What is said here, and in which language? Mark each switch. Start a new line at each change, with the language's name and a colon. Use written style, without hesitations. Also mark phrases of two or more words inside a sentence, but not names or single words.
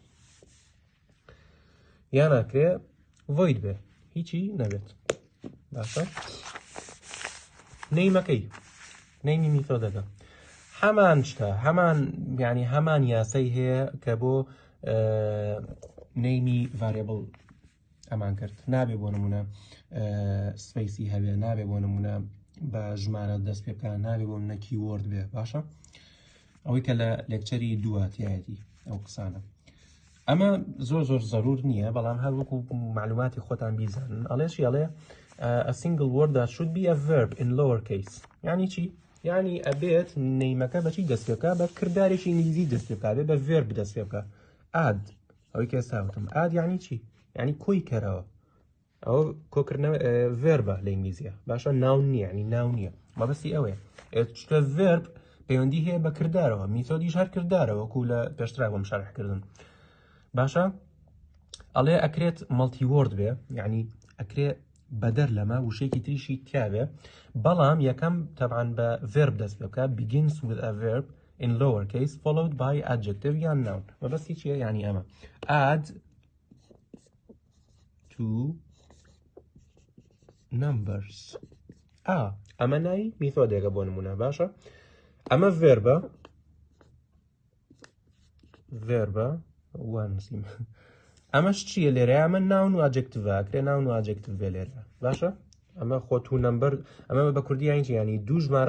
Central Kurdish: یان ناکرێ ڤۆید بێ هیچی نەبێت باشە نەیمی میثۆدەکە هەمان شتە هەمان یاسەی هەیە کە بۆ نەیمی ڤاریبڵ ئەمان کرد نابێ بۆ نمونە سپەیسی هەبێ نابێ بۆ نمونە بە ژمارە دەست پێ بکات نابێ بۆ منە کیوەرد بێ باشە ئەوەی کە لە لێکچەری دواتیایەتی ئەو قسانە ئەمە زۆر زەرور نییە بەڵام هەر وەکو معلوماتی خۆتان بیزانن ئەڵێشی ئەڵێ
English: a single word that should be a verb in lower case
Central Kurdish: یعنی چی یعنی ئەبێت نەیمەکە بەچی دەست پێ بکات بە کردارێکی ئینگلیزی دەست پێ بکات بە verb دەست پێ بکات add ئەوەی کە ئێستا وتم add یعنی چی یعنی کۆی کەرەوە ئەو کۆکردنەوە ڤێربە لە ئینگلیزیە باشە ناون نییە ینی ناو نییە مەبەستی ئەوەیە چکە ڤێرب پەیوەندی هەیە بە کردارەوە میتۆدیش هەر کردارەوە وەکو لە پێشترا بۆم شارحکردن باشە ئەڵێ ئەکرێت مەڵتیوەرد بێ یعنی ئەکرێت بەدەر لەمە وشەیەکی تریشی تیاابێ بەڵام یەکەم تەبعاان بە ڤێرب دەست پێ بکە
English: begins with a verb in lower case followed by adjective
Central Kurdish: یان noun مەبەستی چییە یعنی ئەمە
English: add to numbers
Central Kurdish: ئەمە ناوی میتۆدێکە بۆ نمونە باشە ئەمە ڤێربە وانسیم ئەمەش چییە لێرە ئەمە ناون و ئاجکتڤە کرێ ناون و ئاجکتڤ بێ لێرە باشە ئەمە خۆ
English: to number
Central Kurdish: ئەمە بە کوردی یانی ینی دوو ژمارەم